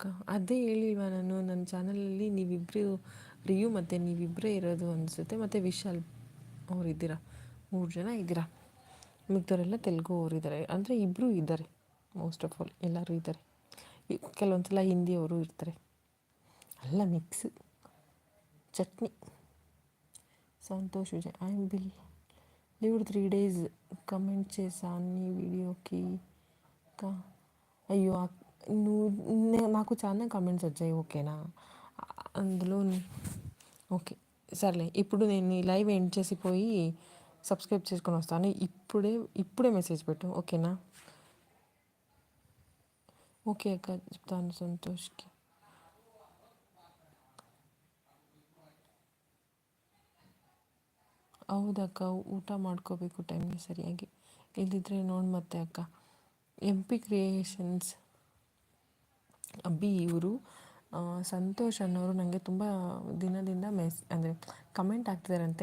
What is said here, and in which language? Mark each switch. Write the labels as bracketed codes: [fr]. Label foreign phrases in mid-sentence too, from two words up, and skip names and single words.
[kn] ಅದೇ ಹೇಳಿಲ್ವಾ ನಾನು, ನನ್ನ ಚಾನಲಲ್ಲಿ ನೀವಿಬ್ಬರು ರಿಯು ಮತ್ತು ನೀವಿಬ್ಬರೇ ಇರೋದು ಅನಿಸುತ್ತೆ. ಮತ್ತು ವಿಶಾಲ್ ಅವ್ರು ಇದ್ದೀರಾ, 3 ಜನ ಇದ್ದೀರಾ. ಮಿಕ್ದವರೆಲ್ಲ ತೆಲುಗು ಅವರಿದ್ದಾರೆ, ಅಂದರೆ ಇಬ್ಬರು ಇದ್ದಾರೆ. [en] most of all [kn] ಎಲ್ಲರೂ ಇದ್ದಾರೆ. ಕೆಲವೊಂದು ಸಲ ಹಿಂದಿಯವರು ಇರ್ತಾರೆ. ಅಲ್ಲ ಮಿಕ್ಸ್ ಚಟ್ನಿ. [te] సంతోష్ విజయ్, [en] I'm leaved 3 days [te] కమెంట్ చేశాను నీ వీడియోకి. అయ్యో నాకు చాలా కమెంట్స్ వచ్చాయి ఓకేనా. అందులో ఓకే సర్లే. ఇప్పుడు నేను ఈ లైవ్ ఎండ్ చేసిపోయి సబ్స్క్రైబ్ చేసుకొని వస్తాను. ఇప్పుడే మెసేజ్ పెట్టు ఓకేనా. ఓకే అక్క చెప్తాను సంతోష్కి. [kn] ಹೌದಕ್ಕ, ಊಟ ಮಾಡ್ಕೋಬೇಕು ಟೈಮ್ಗೆ ಸರಿಯಾಗಿ, ಇಲ್ದಿದ್ರೆ ನೋಡಿ ಮತ್ತೆ ಅಕ್ಕ. MP ಕ್ರಿಯೇಷನ್ಸ್ ಅಬ್ಬಿ ಇವರು ಸಂತೋಷ್ ಅನ್ನೋರು ನನಗೆ ತುಂಬ ದಿನದಿಂದ ಅಂದರೆ ಕಮೆಂಟ್ ಆಗ್ತಿದ್ದಾರಂತೆ.